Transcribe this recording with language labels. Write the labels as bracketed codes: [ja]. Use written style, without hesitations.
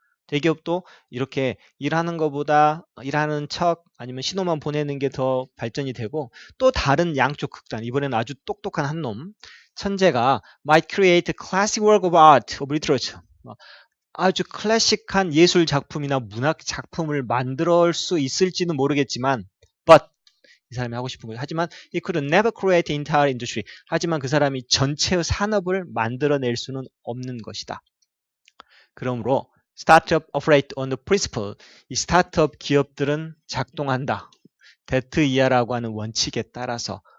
[ko] 대기업도 이렇게 일하는 것보다 일하는 척 아니면 신호만 보내는 게 더 발전이 되고, 또 다른 양쪽 극단, 이번에는 아주 똑똑한 한 놈, 천재가 [en] might create a classic work of art of literature, [ko] 아주 클래식한 예술 작품이나 문학 작품을 만들 수 있을지는 모르겠지만, but 이 사람이 하고 싶은 거죠. 하지만 [en] he could never create entire industry. [ko] 하지만 그 사람이 전체의 산업을 만들어낼 수는 없는 것이다. 그러므로 [en] startup operate on the principle, [ko] 이 스타트업 기업들은 작동한다. that 이하라고 하는 원칙에 따라서.